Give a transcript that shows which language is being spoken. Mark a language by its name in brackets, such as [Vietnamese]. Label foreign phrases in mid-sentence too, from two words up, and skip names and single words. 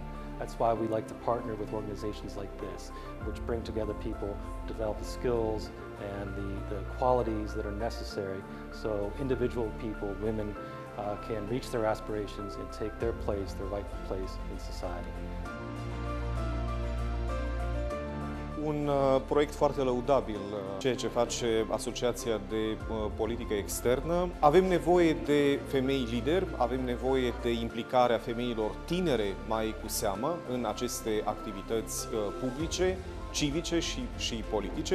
[English] That's why we like to partner with organizations like this, which bring together people, develop the skills and the qualities that are necessary so individual people, women, can reach their aspirations and take their place, their rightful place in society. [Romanian] Un proiect foarte lăudabil, ceea ce face Asociația de Politică Externă. Avem nevoie de femei lideri, avem nevoie de implicarea femeilor tinere, mai cu seamă, în aceste activități publice, civice și politice.